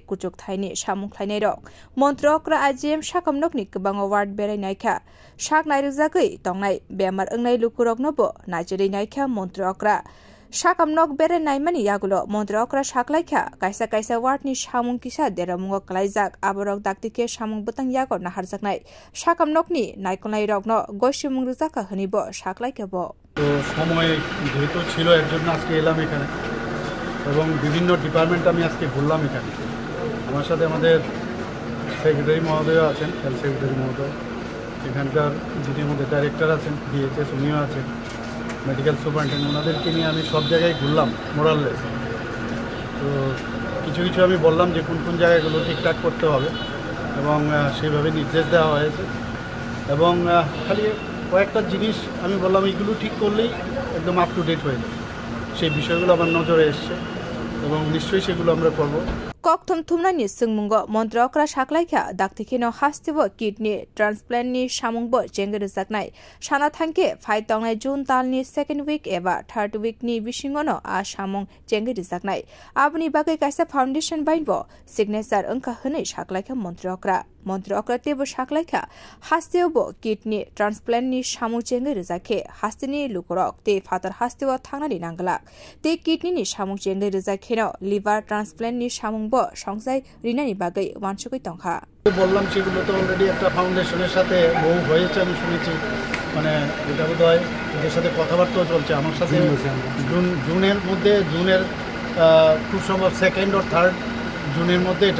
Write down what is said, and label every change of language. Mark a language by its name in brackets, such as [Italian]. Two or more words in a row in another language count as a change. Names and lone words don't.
[Kok Borok] kuchuk thaini shamung khlainai rok Montri Okra IGM shakamnokni kbango ward berai naikha shak nairujagoi tongnai bemar ongnai lukurok nobo najeri naikha Montri Okra Shakamnok bere naimani yagulo Montri Okra shaklaikha kaisa wardni shamung kisa deramungo klaijak aborok daktike shamung butang yago naharjaknai Shakamnokni naikolnai rokno goishimung rujaka hanibo shaklaikabo [Bangla] তো সময় যেহেতু ছিল এর জন্য আজকে এলাম এখানে এবং বিভিন্ন ডিপার্টমেন্ট আমি আজকে ঘুরলাম এখানে আমার সাথে আমাদের সেক্রেটারি মহোদয় আছেন [English] health secretary [Bangla] মহোদয় এখানকার যিনি আমাদের ডাইরেক্টর আছেন ডিএইচএস উনিও আছেন [English] medical superintendent [Bangla] ওনাদেরকে নিয়ে আমি সব জায়গায় ঘুরলাম মোরাললেস তো কিছু আমি বললাম যে কোন জায়গাগুলো ঠিকঠাক করতে হবে এবং সেইভাবে নির্দেশ দেওয়া হয়েছে এবং খালি কয়েকটা জিনিস আমি বললাম এইগুলো ঠিক করলেই একদম [English] up to date [Bangla] হয়ে যাবে সেই বিষয়গুলো আমার নজরে এসছে এবং নিশ্চয়ই সেগুলো আমরা করব [Kok Borok] Kok thumnani sungmungo Montri Okra shaklaikha daktikino hastibo [English] kidney transplant [Kok Borok] ni shamungbo jengrijaknai sana thangke phai tongnai June talni [English] second week [Kok Borok] eba [English] third week [Kok Borok] ni bisingono a shamung jengrijaknai abni bagai kaisa foundation bainbo signature angka hwnai shaklaikha Montri Okra tebo shaklaikha hastiobo [English] kidney transplant [Kok Borok] ni shamung jengrijakhe hastini lukurok te fatar hastio thangnani nanglak te kidney ni shamung jengrijakheno [English] liver transplant [Kok Borok] ni shamung সংসাই রিনানি বাগৈ ওয়ানসুকই তংখা [Bangla] বললাম সেগুলো তো অলরেডি একটা ফাউন্ডেশনের সাথে বহু হয়েছে আমি শুনেছি মানে এটা বোধহয় ওদের সাথে কথাবার্তাও চলছে আমার সাথে জুনের মধ্যে খুব সম্ভব সেকেন্ড ও থার্ড জুনের মধ্যে এটা